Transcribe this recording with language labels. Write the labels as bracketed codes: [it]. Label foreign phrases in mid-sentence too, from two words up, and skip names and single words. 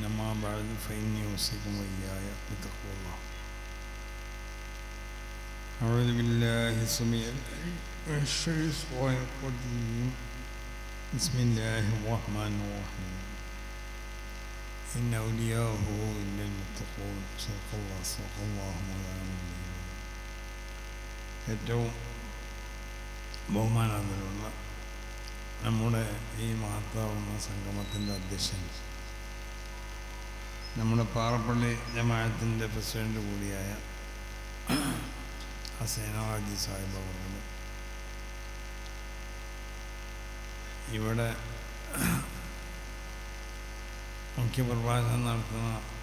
[ar] أما بعد فإني أوصيكم وإياي بتقوى الله. أعوذ بالله السميع العليم من الشيطان الرجيم. بسم الله الرحمن الرحيم. إن أولياءه إلا المتقون. صدق الله مولانا. [ml] ഏറ്റവും ബഹുമാനാദരവുള്ള നമ്മുടെ ഈ മഹത്താവുന്ന സംഗമത്തിൻ്റെ അധ്യക്ഷൻ, നമ്മുടെ പാറപ്പള്ളി ജമാഅത്തിൻ്റെ പ്രസിഡന്റ് കൂടിയായ ഹസൈന ഹാജി സാഹിബ് അവർ, ഇവിടെ മുഖ്യപ്രഭാഷണം നടത്തുന്ന